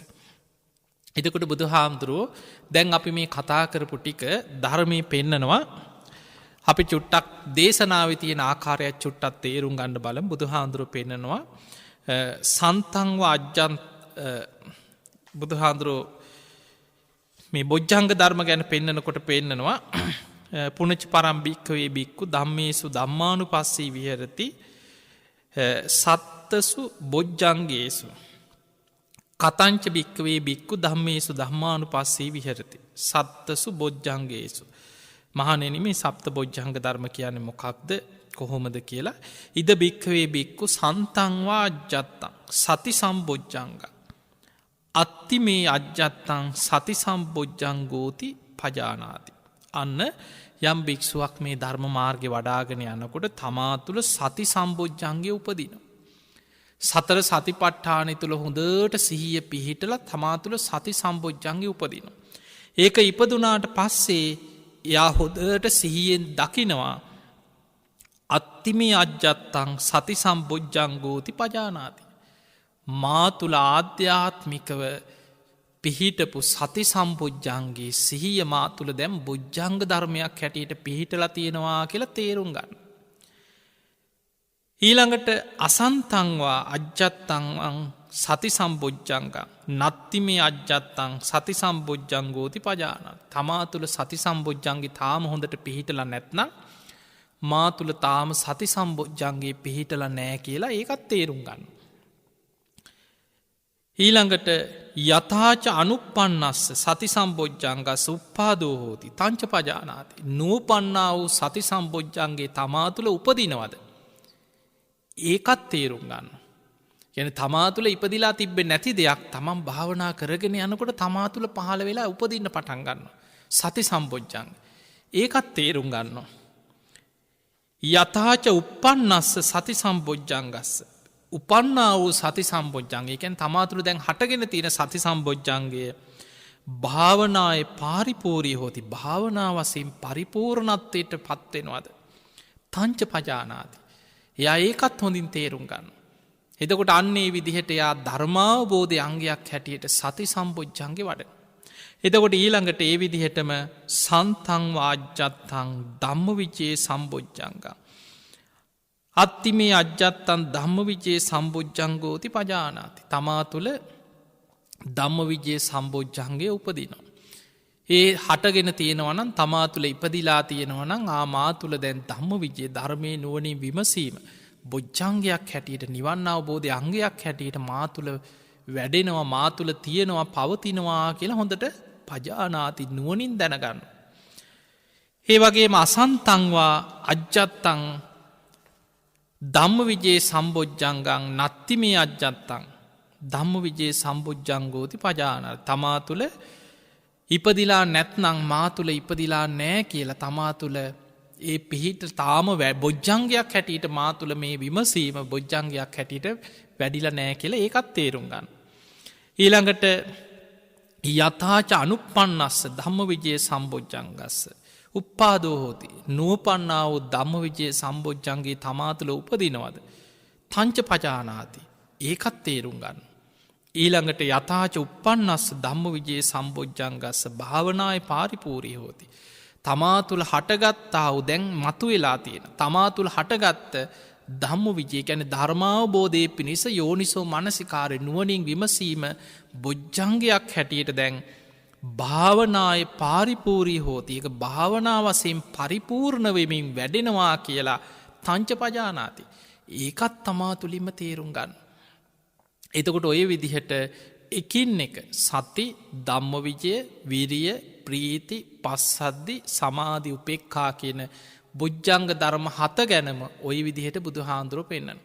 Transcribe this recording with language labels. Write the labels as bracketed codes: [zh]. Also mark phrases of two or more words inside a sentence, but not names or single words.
[si] එතකොට බුදු හාමුදුරුවෝ දැන් අපි මේ කතා කරපු ටික ධර්මය පෙන්නනවා. අපි චුට්ටක් දේශනාව තියෙන ආකාරයක් චුට්ටත් තේරුම් ගන්න බලම් බුදු හාමුදුරුව පෙන්නනවා. [pi] සන්තංව අජ්ජන් [si] බුදු හාමුදුරුවෝ මේ බොජ්ජංග ධර්ම ගැන පෙන්නනකොට පෙන්නනවා. [pi] පුනච පරම්භික්කවේ බික්කු ධම්මේසු ධම්මානු පස්සී විහරති සත්තසු බොජ්ජංගේසු කතංච භික්කවේ බික්කු ධම්මේසු ධම්මානු පස්සී විහරති සත්තසු බොජ්ජංගේසු. [si] මහනෙන මේ සප්ත බොජ්ජංග ධර්ම කියන්නේ මොකක්ද කොහොමද කියලා. [pi] ඉද භික්කවේ බික්කු සන්තංවා අජ්ජත්තං සති සම්බොජ්ජංග අත්ති මේ අජ්ජත්තං සති සම්බොජ්ජංගෝති පජානාති. [si] අන්න යම් භික්ෂුවක් මේ ධර්ම මාර්ගය වඩාගෙන යනකොට තමා තුළ සති සම්බෝජ්ජන්ගේ උපදින. සතර සතිපට්ඨානය තුළ හොඳට සිහිය පිහිටල තමා තුළ සති සම්බෝජ්ජන්ගේ උපදින. ඒක ඉපදුනාට පස්සේ යා හොදට සිහියෙන් දකිනවා [pi] අත්තිමේ අජ්ජත්තං සති සම්බෝජ්ජංගෝති පජානාති. [si] මා තුළ ආධ්‍යාත්මිකව පිහිටපු සති සම්බුද්ධන්ගේ සිහිය මා තුළ දැම් බුද්ධංග ධර්මයක් හැටියට පිහිටලා තියෙනවා කියලා තේරුම් ගන්න. [pi] ඊළඟට අසන්තංවා අජ්ජත්තං සති සම්බුද්ධංග නත්තිමේ අජ්ජත්තං සති සම්බුද්ධංගෝති පජාන. [si] තමා තුළ සති සම්බුද්ධන්ගේ තාම හොඳට පිහිටලා නැත්නම් මා තුළ තාම සති සම්බුද්ධන්ගේ පිහිටලා නෑ කියලා ඒකත් තේරුම් ගන්න. [pi] ඊළඟට යථාච අනුපන්නස්ස සති සම්බෝජ්ජංගස් උප්පාදෝ හෝති තංච පජානාති. [si] නූපන්නා වූ සති සම්බෝජ්ජන්ගේ තමා තුළ උපදිනවද. ඒකත් තේරුම් ගන්න. යන තමා තුළ ඉපදිලා තිබ්බෙ නැති දෙයක් තමන් භාවනා කරගෙන යනකොට තමා තුළ පහළ වෙලා උපදින්න පටන් ගන්න. සති සම්බෝජ්ජංග. ඒකත් තේරුම් ගන්න. [pi] යථාච උපන්නස්ස සති සම්බෝජ්ජංගස්ස [si] උපන්නා වූ සති සම්බෝජ්ජන්ගේ එකැන් තමාතුළ දැන් හටගෙන තියෙන සති සම්බෝජ්ජන්ගේ [pi] භාවනාය පාරිපූරී හෝති [si] භාවනා වසයෙන් පරිපූර්ණත්වයට පත්වෙනවාද. [pi] තංච පජානාති. [si] එයා ඒකත් හොඳින් තේරුම් ගන්න. එතකොට අන්නේ විදිහට එයා ධර්මාවබෝධය අංගයක් හැටියට සති සම්බොජ්ජන්ගේ වඩ. එතකොට ඊළඟට ඒ විදිහටම [pi] සන්තං වාජ්ජත්තං ධම්ම විජයේ සම්බොජ්ජංග. අත්තිමේ අජ්ජත්තන් ධම්ම විජයේ සම්බොජ්ජංගෝති පජානාති. [si] තමා තුළ ධම්ම විජයේ සම්බෝජ්ජන්ගේ උපදිනවා. ඒ හටගෙන තියෙනවනම් තමා තුළ ඉපදිලා තියෙනවනම් ආමා තුළ දැන් ධම්ම විජයේ ධර්මය නුවනින් විමසීම බොජ්ජංගයක් හැටියට නිවන් අවබෝධය අංගයක් හැටියට මා තුළ වැඩෙනවා මා තුළ තියෙනවා පවතිනවා කියලා හොඳට පජානාති නුවනින් දැනගන්න. [pi] ඒ වගේම අසන්තංවා අජ්ජත්තං ධම්ම විජයේ සම්බෝජ්ජංගං නත්තිමේ අජ්ජත්තං ධම්ම විජයේ සම්බුද්ධංගෝති පජානර. [si] තමා තුළ ඉපදිලා නැත්නං මා තුළ ඉපදිලා නෑ කියලා තමා තුළ ඒ පිහිට තාම බොජ්ජංගයක් හැටියට මා තුළ මේ විමසීම බොජ්ජංගයක් හැටියට වැඩිල නෑ කියලා ඒකත් තේරුම් ගන්න. [pi] ඊළඟට යථාච අනුපන්නස්ස ධම්ම විජයේ සම්බෝජ්ජංගස්ස. උප්පාදෝ හෝති [si] නූපන්නාව ධම්ම විජයේ සම්බෝජ්ජන්ගේ තමා තුළ උපදිනවද. [pi] තංච පජානාති [si] ඒකත් තේරුම් ගන්න. [pi] ඊළඟට යථාච උපන්නස්ස ධම්ම විජයේ සම්බෝජ්ජංගස්ස භාවනාය පාරිපූරී හෝති. [si] තමා තුළ හටගත්තාව දැන් මතු වෙලා තියෙන. තමා තුළ හටගත්ත ධම්ම විජය ගැන ධර්මාවබෝධය පිණිස යෝනිසෝ මනසිකාරය නුවනින් විමසීම බොජ්ජංගයක් හැටියට දැන් [pi] භාවනාය පාරිපූරී හෝති. [si] එක භාවනාවසයෙන් පරිපූර්ණ වෙමින් වැඩෙනවා කියලා [pi] තංච පජානාති. [si] ඒකත් තමා තුළින්ම තේරුම් ගන්න. එතකොට ඔය විදිහට එකින් එක සති ධම්ම විජය විරිය ප්‍රීති පස්සද්දි සමාධි උපෙක්ඛා කියන බොජ්ජංග ධර්ම 7 ගැනම ඔය විදිහට බුදු හාමුදුරුවෝ පෙන්නන.